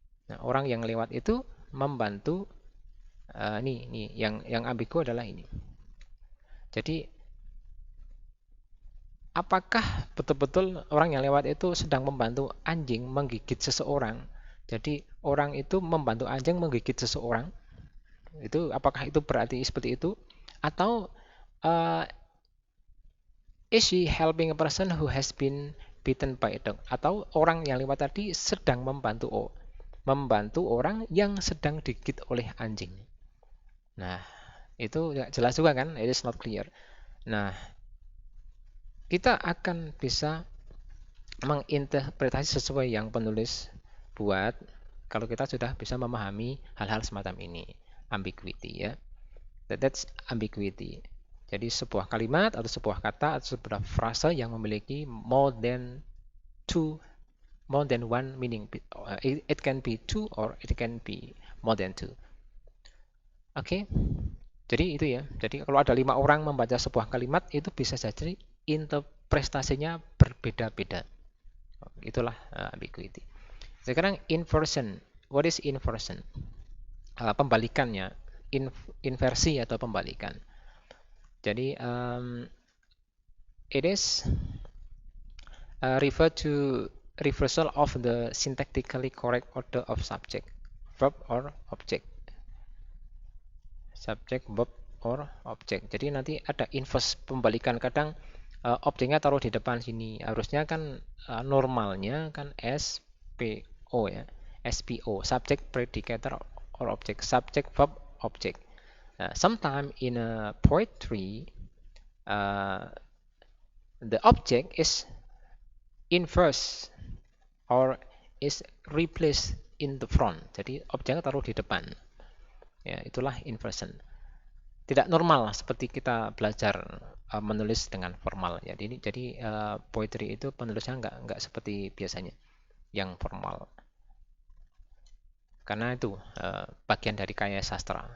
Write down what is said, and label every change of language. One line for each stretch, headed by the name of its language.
Indonesian: Nah, orang yang lewat itu membantu nih yang ambigu adalah ini. Jadi apakah betul-betul orang yang lewat itu sedang membantu anjing menggigit seseorang? Jadi orang itu membantu anjing menggigit seseorang. Itu apakah itu berarti seperti itu? Atau
English: uh, is she helping a person who has been bitten by a dog?
Indonesian: Atau orang yang lewat tadi sedang membantu orang yang sedang digigit oleh anjing. Nah, itu jelas juga kan?
English: It is not clear.
Indonesian: Nah, kita akan bisa menginterpretasi sesuai yang penulis buat kalau kita sudah bisa memahami hal-hal semacam ini. Ambiguity ya.
English: That's ambiguity.
Indonesian: Jadi sebuah kalimat atau sebuah kata atau sebuah frase yang memiliki
English: more than one meaning. It can be two or it can be more than two.
Indonesian: Oke. Jadi itu ya. Jadi kalau ada 5 orang membaca sebuah kalimat itu bisa jadi interpretasinya berbeda-beda. Itulah ambiguity. Sekarang inversion.
English: What is inversion?
Indonesian: Pembalikannya, inversi atau pembalikan. Jadi
English: it is refer to reversal of the syntactically correct order of subject, verb or object. Subject, verb or object.
Indonesian: Jadi nanti ada inverse pembalikan. Kadang objeknya taruh di depan sini. Harusnya kan normalnya kan SPO ya.
English: SPO, subject, predicator or object. Subject, verb, object. Sometimes in a poetry, the object is inverse or is replaced in the front.
Indonesian: Jadi objeknya taruh di depan. Ya, itulah inversion. Tidak normal seperti kita belajar menulis dengan formal ya. Jadi poetry itu penulisnya nggak seperti biasanya yang formal. Karena itu bagian dari kaya sastra.